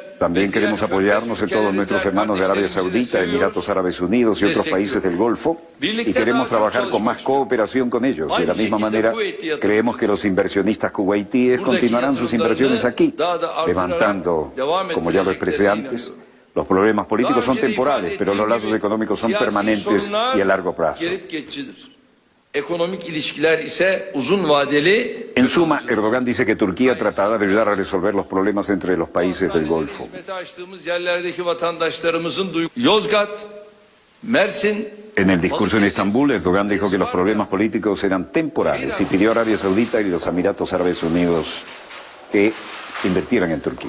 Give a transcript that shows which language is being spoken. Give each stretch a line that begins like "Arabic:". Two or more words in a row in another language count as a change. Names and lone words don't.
Spanish: También queremos apoyarnos en todos nuestros hermanos de Arabia Saudita, Emiratos Árabes Unidos y otros países del Golfo, y queremos trabajar con más cooperación con ellos. De la misma manera, creemos que los inversionistas kuwaitíes continuarán sus inversiones aquí, levantando, como ya lo expresé antes, los problemas políticos son temporales, pero los lazos económicos son permanentes y a largo plazo.
Turkish: Ekonomik ilişkiler ise uzun vadeli.
Spanish: En suma, Erdogan dice que Turquía tratará de ayudar a resolver los problemas entre los países del Golfo. Yozgat, Mersin. En el discurso en Estambul, Erdogan dijo que los problemas políticos eran temporales y pidió a Arabia Saudita y los Emiratos Árabes Unidos que invirtieran en Turquía.